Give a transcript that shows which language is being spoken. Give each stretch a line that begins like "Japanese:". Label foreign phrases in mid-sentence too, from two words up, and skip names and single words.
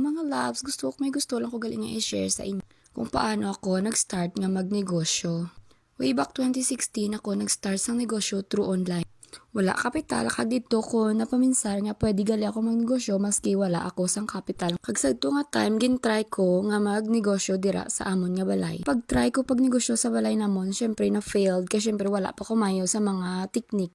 Hiligaynon: loves, may gusto lang ko gali nga i-share sa inyo kung paano ako nag-start nga magnegosyo.
English: Way back
Hiligaynon: 2016 ako nag-start sa negosyo
English: through online.
Hiligaynon: Wala kapital, kag dito ko napaminsar nga pwede gali ako magnegosyo maski wala ako sang kapital. Kag sa ito nga time, gin-try ko nga magnegosyo dira sa amon nga balay. Pag-try ko pagnegosyo sa balay namon, syempre na-failed, kasi syempre wala pa kumayo sa mga teknik.